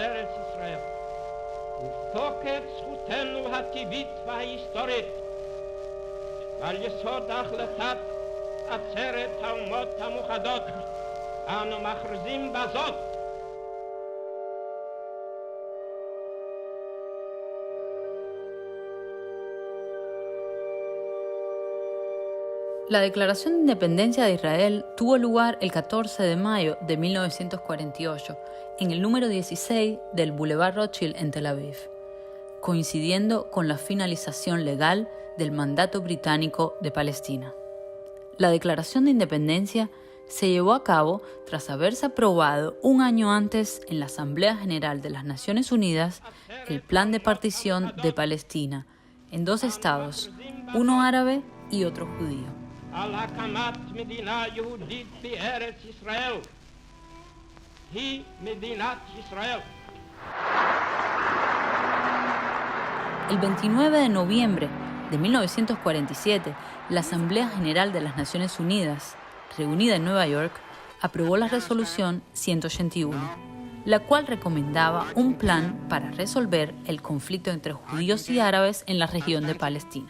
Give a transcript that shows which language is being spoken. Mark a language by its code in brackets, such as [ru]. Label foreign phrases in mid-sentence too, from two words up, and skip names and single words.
[he] ארץ ישראל ובתוקף זכותנו הטבעית וההיסטורית ועל יסוד החלטת עצרת האומות המאוחדות אנו מכריזים בזאת [es] La Declaración de Independencia de Israel tuvo lugar el 14 de mayo de 1948 en el número 16 del Boulevard Rothschild en Tel Aviv, coincidiendo con la finalización legal del mandato británico de Palestina. La Declaración de Independencia se llevó a cabo tras haberse aprobado un año antes en la Asamblea General de las Naciones Unidas el Plan de Partición de Palestina en dos estados, uno árabe y otro judío. [he] על הקמת מדינה יהודית בארץ ישראל. היא מדינת ישראל. [es] El 29 de noviembre de 1947, la Asamblea General de las Naciones Unidas, reunida en Nueva York, aprobó la Resolución 181, la cual recomendaba un plan para resolver el conflicto entre judíos y árabes en la región de Palestina.